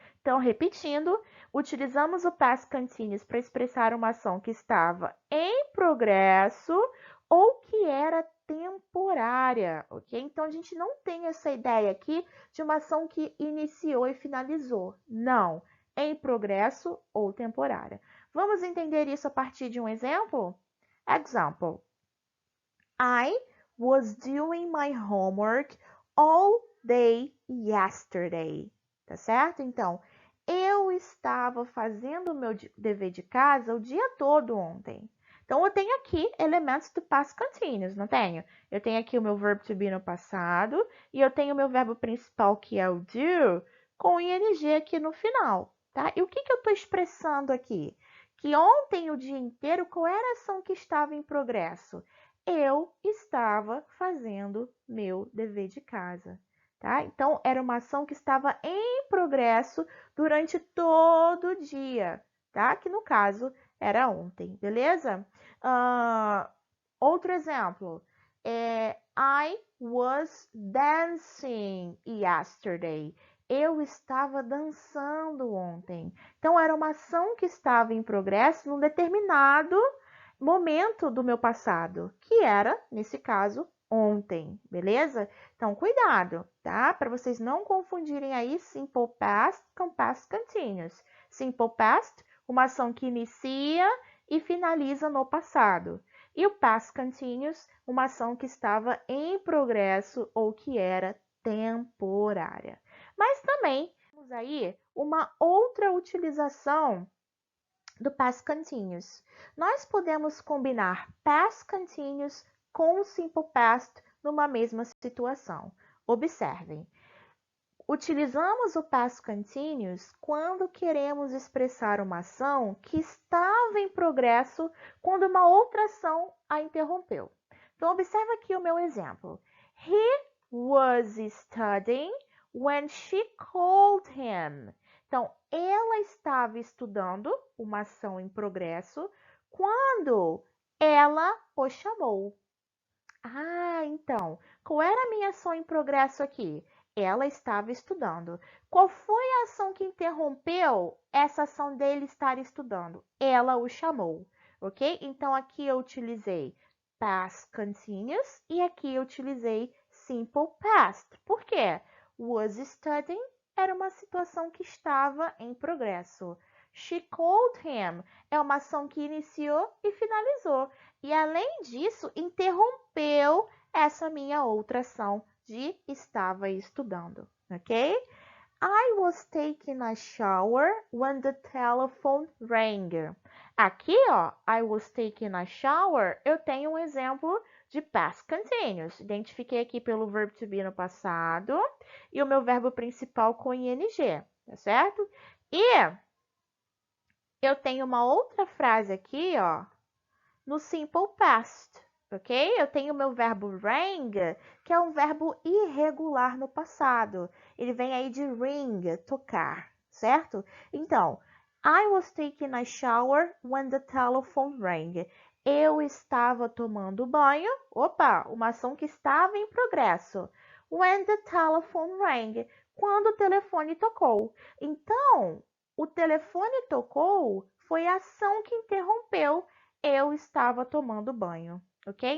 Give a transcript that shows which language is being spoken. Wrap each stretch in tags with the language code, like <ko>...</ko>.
<pt>Então, repetindo, utilizamos o past continuous para expressar uma ação que estava em progresso ou que era temporária, ok? Então, a gente não tem essa ideia aqui de uma ação que iniciou e finalizou. Não, em progresso ou temporária. Vamos entender isso a partir de um exemplo?</pt> <en>Example. I was doing my homework all day yesterday.</en> <pt>Tá certo? Então, eu estava fazendo o meu dever de casa o dia todo ontem. Então, eu tenho aqui elementos do past continuous, não tenho? Eu tenho aqui o meu verb to be no passado e eu tenho o meu verbo principal, que é o do, com ing aqui no final, tá? E o que eu estou expressando aqui? Que ontem, o dia inteiro, qual era a ação que estava em progresso? Eu estava fazendo meu dever de casa, tá? Então, era uma ação que estava em progresso durante todo o dia, tá? Que no caso era ontem, beleza? Outro exemplo.</pt> <en>I was dancing yesterday.</en> <pt>Eu estava dançando ontem. Então, era uma ação que estava em progresso num determinado momento do meu passado, que era, nesse caso, ontem, beleza? Então, cuidado, tá? Para vocês não confundirem aí simple past com past continuous. Simple past, uma ação que inicia e finaliza no passado. E o past continuous, uma ação que estava em progresso ou que era temporária. Mas também temos aí uma outra utilização do past continuous. Nós podemos combinar past continuous com o simple past numa mesma situação. Observem. Utilizamos o past continuous quando queremos expressar uma ação que estava em progresso quando uma outra ação a interrompeu. Então, observa aqui o meu exemplo.</pt> <en>He was studying when she called him.</en> <pt>Então, ela estava estudando uma ação em progresso quando ela o chamou. Ah, então, qual era a minha ação em progresso aqui? Ela estava estudando. Qual foi a ação que interrompeu essa ação dele estar estudando? Ela o chamou, ok? Então, aqui eu utilizei past continuous e aqui eu utilizei simple past. Por quê?</pt> <en>Was studying</en> <pt>era uma situação que estava em progresso.</pt> <en>She called him</en> <pt>é uma ação que iniciou e finalizou. E além disso, interrompeu essa minha outra ação de estava estudando, ok?</pt> <en>I was taking a shower when the telephone rang.</en> <pt>Aqui, ó,</pt> <en>I was taking a shower,</en> <pt>eu tenho um exemplo de past continuous. Identifiquei aqui pelo verbo to be no passado e o meu verbo principal com ing, tá certo? E eu tenho uma outra frase aqui, ó, no simple past, ok? Eu tenho o meu verbo rang, que é um verbo irregular no passado. Ele vem aí de ring, tocar, certo?</pt> <en>Então, I was taking a shower when the telephone rang.</en> <pt>Eu estava tomando banho. Opa, uma ação que estava em progresso.</pt> <en>When the telephone rang.</en> <pt>Quando o telefone tocou. Então, o telefone tocou foi a ação que interrompeu eu estava tomando banho, ok?</pt>